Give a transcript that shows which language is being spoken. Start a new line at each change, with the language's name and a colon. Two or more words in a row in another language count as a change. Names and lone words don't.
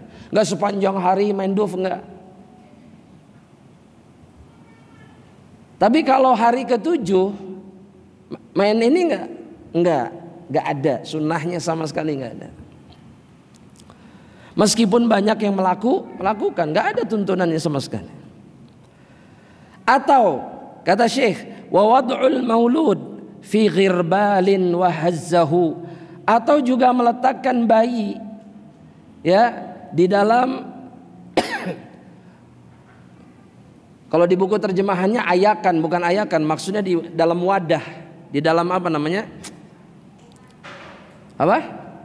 Indonesian: Enggak sepanjang hari main duf, enggak. Tapi kalau hari ke-7 main ini enggak ada. Sunnahnya sama sekali enggak ada. Meskipun banyak yang melakukan, nggak ada tuntunannya sama sekali. Atau kata Syekh,
Arabic: wa wad'ul maulud fi ghirbalin wa hazzahu,
Indonesian: atau juga meletakkan bayi ya di dalam kalau di buku terjemahannya ayakan, bukan ayakan, maksudnya di dalam wadah, di dalam apa namanya? Apa?